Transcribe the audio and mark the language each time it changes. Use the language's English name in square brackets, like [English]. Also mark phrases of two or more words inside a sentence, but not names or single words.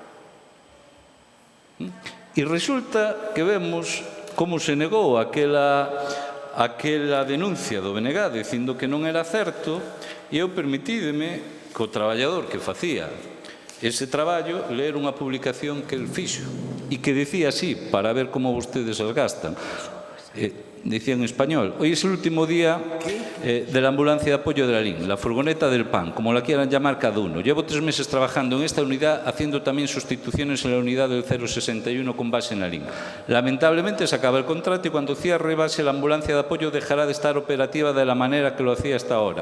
[Galician] E resulta que vemos como se negou aquela denuncia do BNG dicindo que non era certo, e eu permitídeme que o traballador que facía ese traballo ler unha publicación que el fixo e que dicía así, para ver como vostedes as gastan. [Spanish] Decía en español: hoy es el último día de la ambulancia de apoyo de Lalín, la furgoneta del pan, como la quieran llamar cada uno. Llevo 3 meses trabajando en esta unidad, haciendo también sustituciones en la unidad del 061 con base en Lalín. Lamentablemente se acaba el contrato y cuando cierre base la ambulancia de apoyo dejará de estar operativa de la manera que lo hacía hasta ahora.